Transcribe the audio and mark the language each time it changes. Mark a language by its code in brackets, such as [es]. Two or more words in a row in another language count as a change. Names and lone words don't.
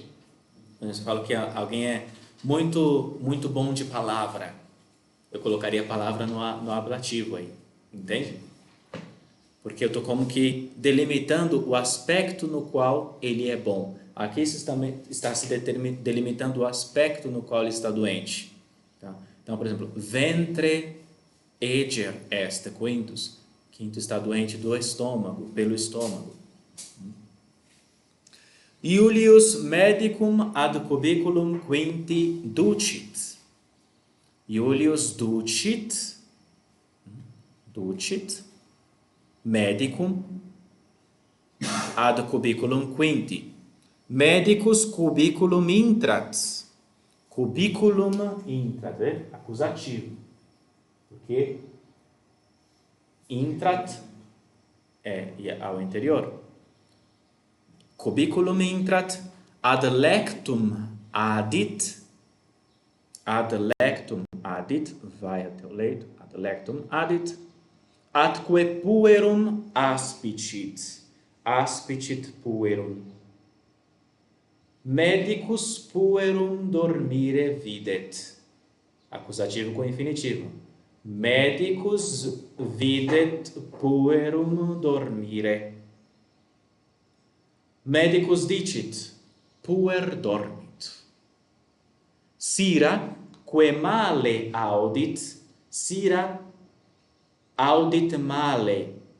[pt] Quando você fala que alguém é muito bom de palavra, eu colocaria a palavra no ablativo aí, entende? Porque eu estou como que delimitando o aspecto no qual ele é bom. Aqui está se delimitando o aspecto no qual ele está doente. Tá? Então, por exemplo, [la] ventre eger est quintus. [pt] Quinto está doente do estômago, pelo estômago. [la] Iulius medicum ad cubiculum quinti ducit. Iulius ducit medicum ad cubiculum quinti. Medicus cubiculum intrat. Cubiculum intrat, [pt] acusativo. Porque intrat é ao interior. [la] Cubiculum intrat ad lectum adit, [pt] vai até o leito, [la] ad lectum adit, atque puerum aspicit puerum. Medicus puerum dormire videt. [pt] Acusativo com infinitivo. [la] Medicus videt puerum dormire. Medicus dicit, puer dormit. Sira, quae male audit, sira audit male.